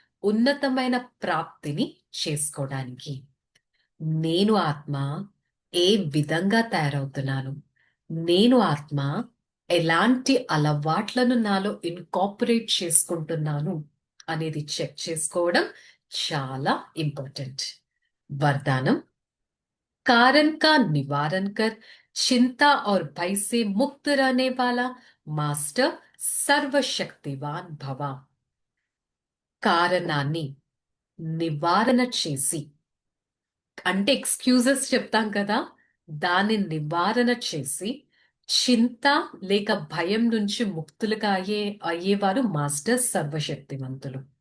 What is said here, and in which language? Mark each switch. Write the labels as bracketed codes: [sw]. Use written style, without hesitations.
[te] ఉన్నతమైన ప్రాప్తిని చేసుకోవడానికి. నేను ఆత్మ ఏ విధంగా తయారవుతున్నాను, నేను ఆత్మ ఎలాంటి అలవాట్లను నాలో ఇన్కాపరేట్ చేసుకుంటున్నాను అనేది చెక్ చేసుకోవడం చాలా ఇంపార్టెంట్. [hi] वरदानम, कारण का निवारण कर चिंता और भय से मुक्त रहने वाला मास्टर सर्वशक्तिवान भव. [te] కారణాన్ని నివారణ చేసి, అంటే ఎక్స్క్యూజెస్ చెప్తాం కదా, దాన్ని నివారణ చేసి చింత లేక భయం నుంచి ముక్తులుగా అయ్యేవారు మాస్టర్ సర్వశక్తివంతులు.